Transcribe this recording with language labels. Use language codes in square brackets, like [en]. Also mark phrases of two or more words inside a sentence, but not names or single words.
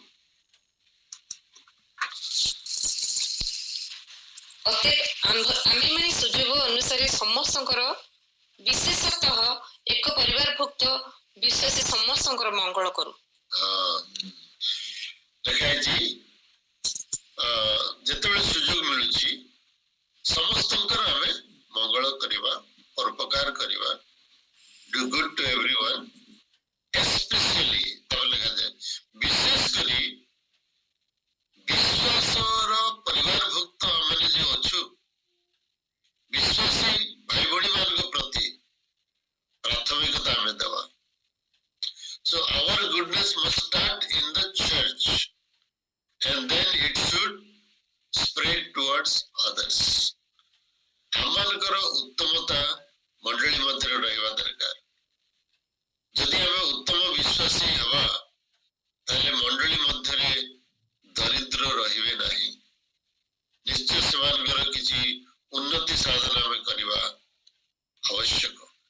[or] ଆମ୍ଭେମାନେ ସୁଯୋଗ ଅନୁସାରେ ସମସ୍ତଙ୍କର, ବିଶେଷତଃ ଏକ ପରିବାରଭୁକ୍ତ ବିଶ୍ୱାସୀ ସମସ୍ତଙ୍କର ମଙ୍ଗଳ କରୁ। ଲେଖା ହେଇଛି ଯେତେବେଳେ ସୁଯୋଗ ମିଳୁଛି ସମସ୍ତଙ୍କର ଆମେ ମଙ୍ଗଳ କରିବା, ପରୋପକାର କରିବା, [en] do good to everyone, especially [or] ଲେଖାଯାଏ ବିଶେଷ କରି ବିଶ୍ୱାସର ପରିବାରଭୁକ୍ତ ଆମେ ଯେ ଅଛୁ, ବିଶ୍ୱାସୀ ଭାଇ ଭଉଣୀ ମାନଙ୍କ ପ୍ରତି ପ୍ରାଥମିକତା ଆମେ ଦେବା। [en] So our goodness must start in the church and then it should spread towards others. [or] ଆମମାନଙ୍କର ଉତ୍ତମତା ମଣ୍ଡଳୀ ମଧ୍ୟରେ ରହିବା ଦରକାର। ଯଦି ଆମେ ଉତ୍ତମ ବିଶ୍ୱାସୀ ହେବା ତାହେଲେ ମଣ୍ଡଳୀ ମଧ୍ୟରେ ଦରିଦ୍ର ରହିବେ ନାହିଁ। ନିଶ୍ଚୟ ସେମାନଙ୍କର କିଛି ଉନ୍ନତି ସାଧନ ଆମେ କରିବା ଆବଶ୍ୟକ।